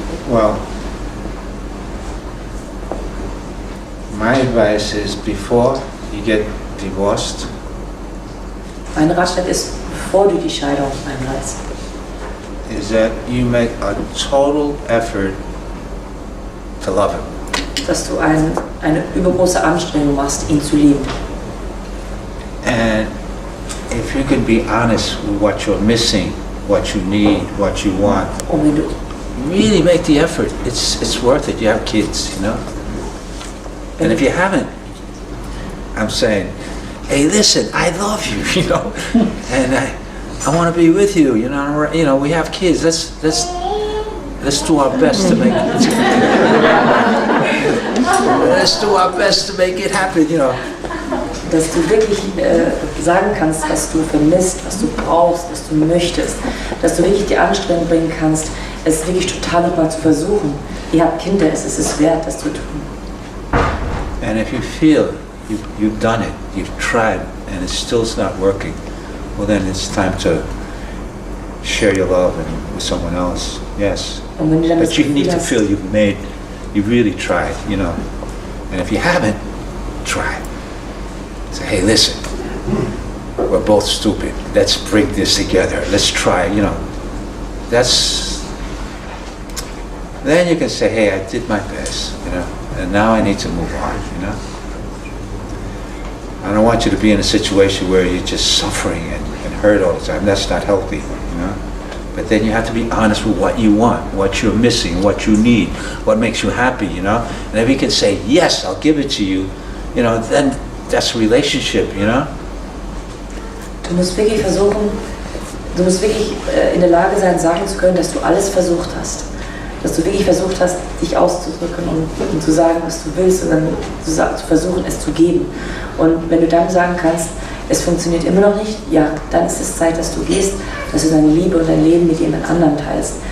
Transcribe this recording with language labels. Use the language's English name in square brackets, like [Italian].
[English] Well, my advice is before you get divorced, [German] Mein Ratschlag ist, bevor du die Scheidung einreißt, [English] is that you make a total effort to love him. [German] Dass du eine übergroße Anstrengung machst, ihn zu lieben. [English] And if you can be honest with what you're missing what you need, what you want. Really make the effort. It's worth it. You have kids, you know. And if you haven't, I'm saying, hey, listen, I love you, you know, and I want to be with you, you know. You know, we have kids. Let's do our best to make it. Let's do our best to make it happen, you know. [German] Dass du wirklich sagen kannst, was du vermisst, was du brauchst, was du möchtest. Dass du wirklich die Anstrengung bringen kannst, es wirklich total nochmal zu versuchen. Ihr habt Kinder, es ist es wert, das zu tun. [English] And if you feel you've done it, you've tried, and it still is not working, well then it's time to share your love with someone else. Yes. But you need to feel you've really tried, you know. And if you haven't, try. Say, hey, listen, we're both stupid. Let's bring this together. Let's try, you know. Then you can say, hey, I did my best, you know, and now I need to move on, you know. I don't want you to be in a situation where you're just suffering and hurt all the time. That's not healthy, you know. But then you have to be honest with what you want, what you're missing, what you need, what makes you happy, you know. And if you can say, yes, I'll give it to you, you know, then that's a relationship, you know. [German] Du musst wirklich versuchen, du musst wirklich in der Lage sein, sagen zu können, dass du alles versucht hast. Dass du wirklich versucht hast, dich auszudrücken und zu sagen, was du willst und dann zu versuchen, es zu geben. Und wenn du dann sagen kannst, es funktioniert immer noch nicht, ja, dann ist es Zeit, dass du gehst, dass du deine Liebe und dein Leben mit jemand anderem teilst.